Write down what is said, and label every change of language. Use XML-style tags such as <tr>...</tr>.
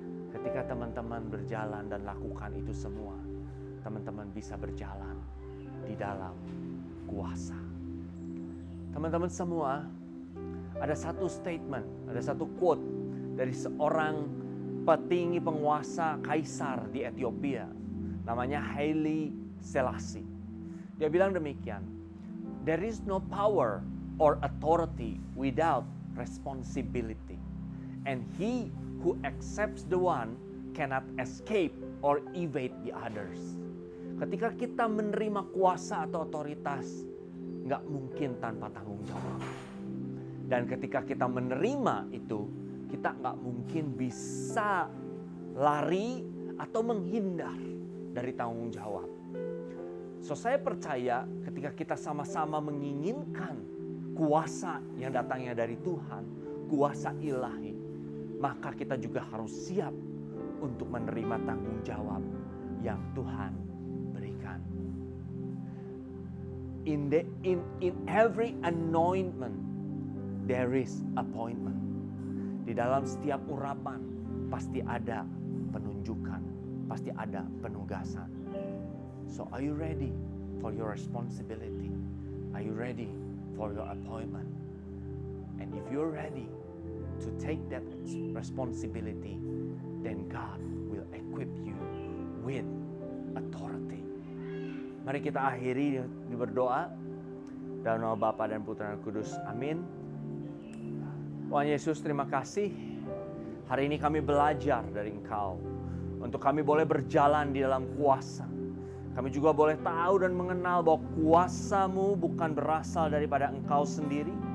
<id>Ketika teman-teman berjalan dan lakukan itu semua, teman-teman bisa berjalan di dalam kuasa. Teman-teman semua, ada satu statement, ada satu quote dari seorang petinggi penguasa kaisar di Ethiopia. Namanya Haile Selassie. Dia bilang demikian,</id> <en>"There is no power or authority without responsibility. And he who accepts the one cannot escape or evade the others."</en> <id>Ketika kita menerima kuasa atau otoritas, nggak mungkin tanpa tanggung jawab. Dan ketika kita menerima itu, kita nggak mungkin bisa lari atau menghindar dari tanggung jawab. So saya percaya ketika kita sama-sama menginginkan kuasa yang datangnya dari Tuhan, kuasa ilahi, maka kita juga harus siap untuk menerima tanggung jawab yang Tuhan berikan.</id> <en>In every anointment, there is appointment.</en> <id>Di dalam setiap urapan pasti ada penunjukan, pasti ada penugasan.</id> <en>So are you ready for your responsibility? Are you ready for your appointment? And if you're ready to take that responsibility, then God will equip you with authority.</en> <id>Mari kita akhiri di berdoa. Dalam nama Bapa dan Putra dan Kudus. Amin. Tuhan Yesus, terima kasih. Hari ini kami belajar dari Engkau. Untuk kami boleh berjalan di dalam kuasa. Kami juga boleh tahu dan mengenal bahwa kuasa-Mu bukan berasal daripada Engkau sendiri.</id>